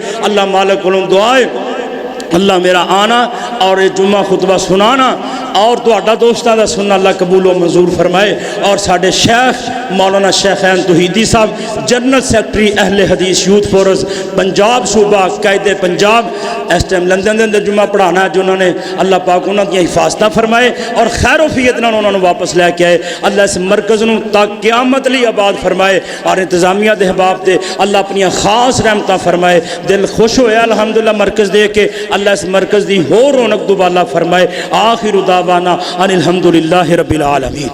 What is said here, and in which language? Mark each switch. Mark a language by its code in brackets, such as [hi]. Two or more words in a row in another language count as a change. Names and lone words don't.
[pa] اللہ مالک کو دعائے اللہ میرا آنا اور جمعہ خطبہ سنانا اور تہاڈا دوستاں دا سننا اللہ قبول و منظور فرمائے، اور ساڈے شیخ مولانا شیخین توحیدی صاحب [en] General Secretary [pa] اہل حدیث یوتھ فورس پنجاب صوبہ قائد پنجاب اس ٹائم لندن دے اندر جمعہ پڑھانا ہے، جنہوں نے اللہ پاک انہاں دی حفاظتاں فرمائے اور خیر و فیت نال انہاں نوں واپس لے کے آئے۔ اللہ اس مرکز نوں تا قیامت لی آباد فرمائے، اور انتظامیہ دے احباب تے اللہ اپنی خاص رحمتاں فرمائے۔ دل خوش ہویا الحمدللہ مرکز دے کے، اللہ اس مرکز دی ہور رونق دوبالا فرمائے۔ [ar] آخر دعوانا ان الحمدللہ رب العالمین۔